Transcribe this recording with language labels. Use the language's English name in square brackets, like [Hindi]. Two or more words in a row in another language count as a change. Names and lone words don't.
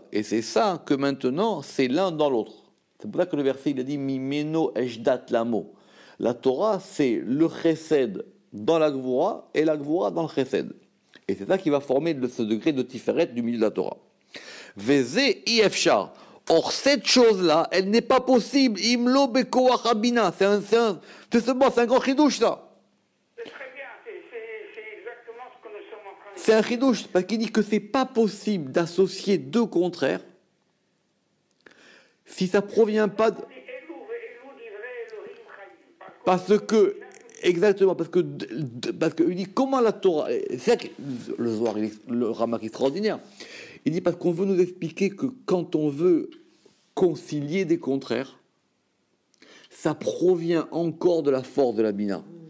[French] Et c'est ça que maintenant, c'est l'un dans l'autre. C'est pour ça que le verset, il a dit [Hebrew] מימינו אש דת למו. [French] La Torah, c'est le chesed dans la Gvura et la Gvura dans le chesed. Et c'est ça qui va former ce degré de tiferet du milieu de la Torah. [Hebrew] וזה אפשר. [French] Or, cette chose-là, elle n'est pas possible. [Hebrew] אם לא בכח הבינה. [French] C'est un grand chidouche, ça. C'est très bien, c'est exactement ce que nous sommes en train de dire. C'est un chidouche, parce qu'il dit que c'est pas possible d'associer deux contraires si ça provient pas de... Parce que, exactement, parce que il dit comment la Torah, c'est ça que le Zohar, le Ramak extraordinaire, il dit parce qu'on veut nous expliquer que quand on veut concilier des contraires, ça provient encore de la force de la Bina.